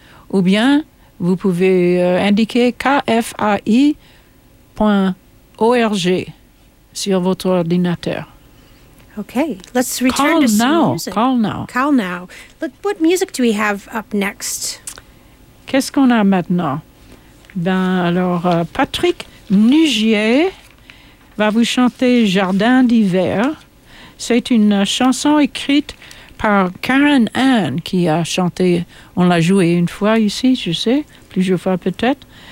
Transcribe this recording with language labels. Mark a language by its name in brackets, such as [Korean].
[French] Ou bien, vous pouvez indiquer kfai.org sur votre ordinateur. [English] Okay, let's return to some music. Call now. Look, what music do we have up next? [French] Qu'est-ce qu'on a maintenant? Ben, alors, Patrick Nugier va vous chanter « Jardin d'hiver ». C'est une chanson écrite par Karen Ann qui a chanté, on l'a joué une fois ici, je sais, plusieurs fois peut-être.